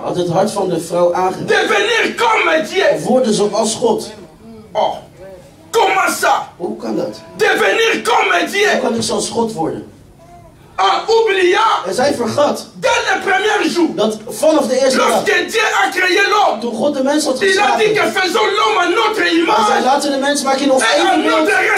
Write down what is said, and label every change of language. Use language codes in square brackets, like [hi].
[nl] Had het hart van de vrouw aangeraakt. [fr] Devenir comme Dieu. [nl] Worden zoals God. [fr] Oh. Comment ça? [nl] Hoe kan dat? [fr] Devenir comme Dieu. [nl] Hoe kan ik zoals God worden? [fr] En oubliant. [nl] En zij vergat. [fr] Dès le premier jour. [nl] Dat vanaf de eerste dag. [fr] Lorsque Dieu a créé l'homme. [nl] Toen God de mens had geschapen. [fr] Il a dit [nl] geschapen. [fr] que faisons l'homme à notre image. [nl] Hij zei laten de mens maken in ons eigen beeld.